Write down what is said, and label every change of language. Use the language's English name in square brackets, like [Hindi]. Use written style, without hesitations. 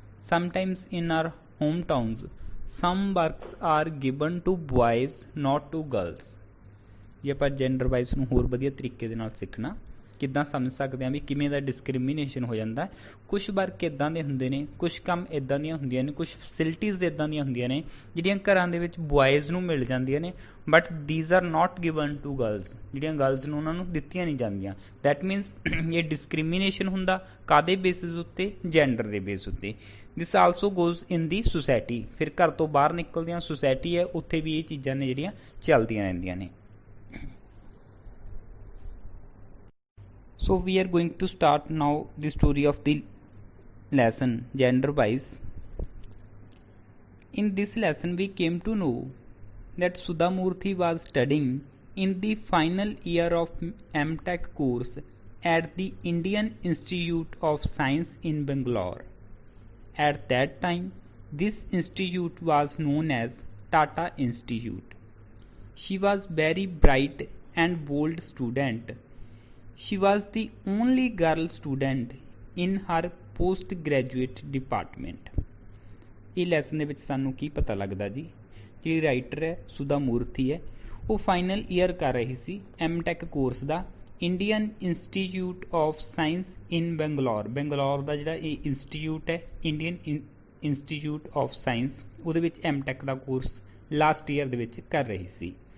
[English] Sometimes in our hometowns some works are given to boys not to girls. [Punjabi] ਜੇ ਆਪਾਂ gender wise ਨੂੰ ਹੋਰ ਵਧੀਆ ਤਰੀਕੇ ਦੇ ਨਾਲ ਸਿੱਖਣਾ, ਕਿੱਦਾਂ ਸਮਝ ਸਕਦੇ ਹਾਂ ਵੀ ਕਿਵੇਂ ਦਾ ਡਿਸਕ੍ਰਿਮੀਨੇਸ਼ਨ ਹੋ ਜਾਂਦਾ। ਕੁਛ ਵਰਕ ਇੱਦਾਂ ਦੇ ਹੁੰਦੇ ਨੇ, ਕੁਛ ਕੰਮ ਇੱਦਾਂ ਦੀਆਂ ਹੁੰਦੀਆਂ ਨੇ, ਕੁਛ ਫੈਸਿਲਿਟੀਜ਼ ਇੱਦਾਂ ਦੀਆਂ ਹੁੰਦੀਆਂ ਨੇ ਜਿਹੜੀਆਂ ਘਰਾਂ ਦੇ ਵਿੱਚ ਬੁਆਇਜ਼ ਨੂੰ ਮਿਲ ਜਾਂਦੀਆਂ ਨੇ, [English] But these are not given to girls. [Punjabi] ਜਿਹੜੀਆਂ ਗਰਲਸ ਨੂੰ ਉਹਨਾਂ ਨੂੰ ਦਿੱਤੀਆਂ ਨਹੀਂ ਜਾਂਦੀਆਂ। [English] that means [Punjabi] ਇਹ ਡਿਸਕ੍ਰਿਮੀਨੇਸ਼ਨ ਹੁੰਦਾ ਕਾਹਦੇ ਬੇਸਿਸ ਉੱਤੇ? ਜੈਂਡਰ ਦੇ ਬੇਸ ਉੱਤੇ। [English] This also goes in the society. [Punjabi] ਫਿਰ ਘਰ ਤੋਂ ਬਾਹਰ ਨਿਕਲਦੀਆਂ ਸੁਸਾਇਟੀ ਹੈ, ਉੱਥੇ ਵੀ ਇਹ ਚੀਜ਼ਾਂ ਨੇ ਜਿਹੜੀਆਂ ਚੱਲਦੀਆਂ ਰਹਿੰਦੀਆਂ ਨੇ। [English] So we are going to start now the story of the lesson gender wise. In this lesson we came to know that Sudha Murthy was studying in the final year of M.Tech course at the Indian Institute of Science in Bangalore. At that time this institute was known as Tata Institute. She was very bright and bold student. She was the only girl student in her post-graduate department. [Punjabi] ਇਹ lesson ਦੇ ਵਿੱਚ ਸਾਨੂੰ ਕੀ ਪਤਾ ਲੱਗਦਾ ਜੀ? ਜਿਹੜੀ writer ਹੈ ਸੁਧਾ ਮੂਰਤੀ ਹੈ, ਉਹ ਫਾਈਨਲ ਈਅਰ ਕਰ ਰਹੀ ਸੀ M.Tech course ਦਾ Indian institute of science ਇਨ ਬੰਗਲੌਰ। ਬੰਗਲੌਰ ਦਾ ਜਿਹੜਾ ਇਹ ਇੰਸਟੀਚਿਊਟ ਹੈ, ਇੰਡੀਅਨ ਇੰਸਟੀਚਿਊਟ ਆਫ ਸਾਇੰਸ ਉਹਦੇ ਵਿੱਚ ਐਮਟੈਕ ਦਾ ਕੋਰਸ ਲਾਸਟ ਈਅਰ ਦੇ ਵਿੱਚ ਕਰ ਰਹੀ ਸੀ।